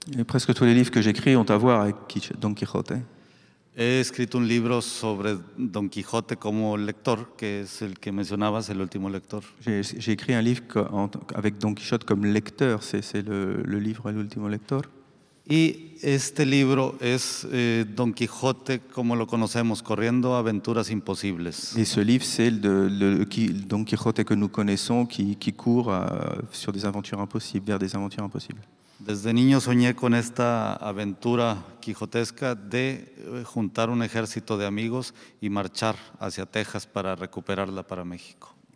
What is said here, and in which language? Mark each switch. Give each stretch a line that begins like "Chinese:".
French: Et presque tous les livres que j'écris ont à voir avec Don Quijote.
Spanish: He escrito un libro sobre Don Quijote como lector, que es el que mencionabas, el último lector.
French: J'ai écrit un livre avec Don Quichotte comme lecteur, c'est le livre El último lector.
Spanish: Y este libro es Don Quijote como lo conocemos, corriendo aventuras imposibles.
French: Et ce livre, c'est Don Quijote que nous connaissons, qui court sur des aventures impossibles, vers des aventures impossibles.
Spanish: Desde niño soñé con esta aventura quijotesca de juntar un ejército de amigos y marchar hacia Texas para recuperarla para México.